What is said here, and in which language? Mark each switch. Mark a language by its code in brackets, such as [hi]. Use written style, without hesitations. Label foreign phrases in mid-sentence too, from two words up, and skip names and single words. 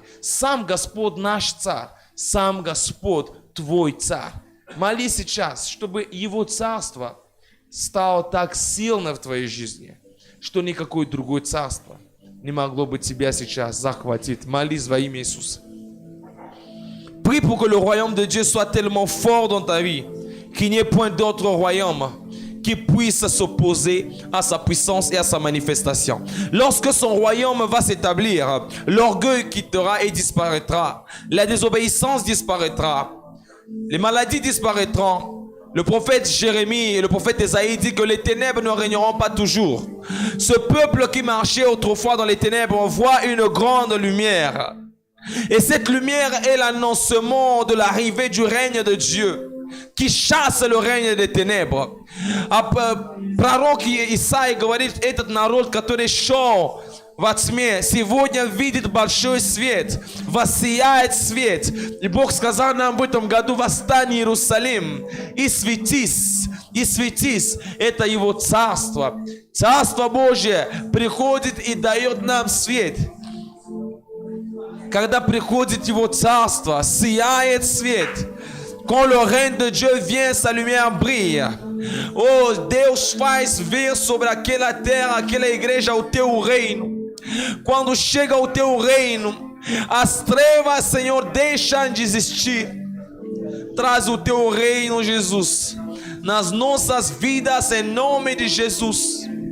[ru] Сам Господь наш царь, сам Господь твой царь. Молись сейчас, чтобы Его царство стало так сильно в твоей жизни, что никакое другое царство не могло бы тебя сейчас захватить. Молись во имя Иисуса. [fr] Prie pour que le royaume de Dieu soit tellement fort dans ta vie qu'il n'y ait point d'autre royaume qui puisse s'opposer à sa puissance et à sa manifestation. Lorsque son royaume va s'établir, l'orgueil quittera et disparaîtra. La désobéissance disparaîtra. Les maladies disparaîtront. Le prophète Jérémie et le prophète Ésaïe disent que les ténèbres ne régneront pas toujours. Ce peuple qui marchait autrefois dans les ténèbres voit une grande lumière. Et cette lumière est l'annoncement de l'arrivée du règne de Dieu qui chasse le règne des téнебр. [ru] Пророк Исаия говорит, этот народ, который шел во тьме, сегодня видит большой свет, воссияет свет. И Бог сказал нам в этом году: восстань, Иерусалим, и светись, и светись. Это Его царство. Царство Божие приходит и дает нам свет. Когда приходит Его царство, сияет свет. [fr] Quand le règne de Dieu vient, sa lumière brille. [pt] Oh, Deus faz vir sobre aquela terra, aquela igreja, o teu reino. Quando chega o teu reino, as trevas, Senhor, deixam de existir. Traz o teu reino, Jesus, nas nossas vidas, em nome de Jesus.